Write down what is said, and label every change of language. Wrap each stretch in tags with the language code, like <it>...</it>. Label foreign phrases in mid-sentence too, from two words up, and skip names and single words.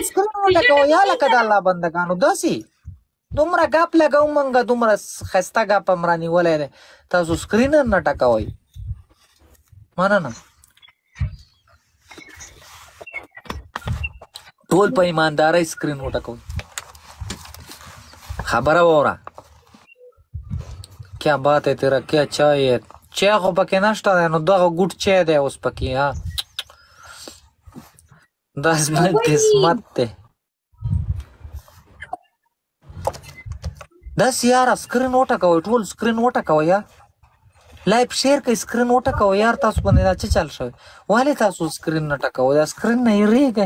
<ps>سکرین وټکوئ یا لکه د الله بندګانو داسې دومره ګپ لګوو موږ دومره ښایسته ګپ هم رانیولی دی تاسو سکرین هم نه ټکوئ مننه ټول په ایماندارۍ سکرین وټکوئ خبره واوره</ps> <ur>کیا بات ہے تیرا کیا چای ہے</ur> <ps>چای خو پکې نشته دی نو دغه ګوټ چای دی اوس پکې ها دا زما قسمت دی داسې یاره سکرین وټکوئ ټول سکرین وټکوئ یا</ps> <en>life share</en> <ps>کوئ سکرین وټکوئ یار تاسو باندې دا څه چل شوی ولې تاسو سکرین نه ټکوئ دا سکرین نه یېرېږئ</ps>